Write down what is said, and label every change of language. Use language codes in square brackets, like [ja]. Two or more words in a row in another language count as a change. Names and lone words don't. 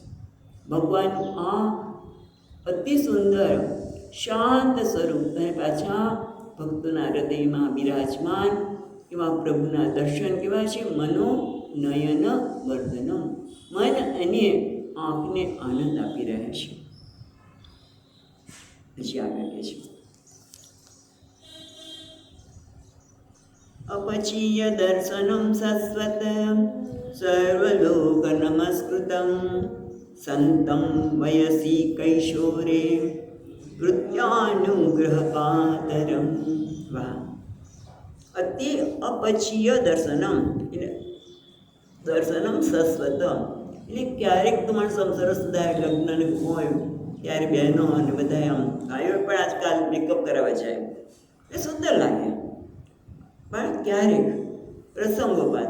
[gu] ભગવાનનું આ અતિ સુંદર શાંત સ્વરૂપ અને પાછા ભક્તોના હૃદયમાં બિરાજમાન એવા પ્રભુના દર્શન કેવા છે? મનોનયન વર્ધનમ. મન અને આંખને આનંદ આપી રહ્યા છે. પછી આગળ કહે છે [sa] अपचीय दर्शनम शाश्वत सर्वलोक नमस्कृतं संतं वयसी कैशोरे कृत्यानुग्रह कातरम. वाह! अति अपचीय [gu] દર્શનમ એટલે દર્શનમ શાશ્વત એટલે ક્યારેક તમારે સરસ બધા લગ્ન હોય ત્યારે બહેનો અને બધા આમ ભાઈઓ પણ આજકાલ મેકઅપ કરાવવા જાય એ સુંદર લાગે, પણ ક્યારેક પ્રસંગોપાત.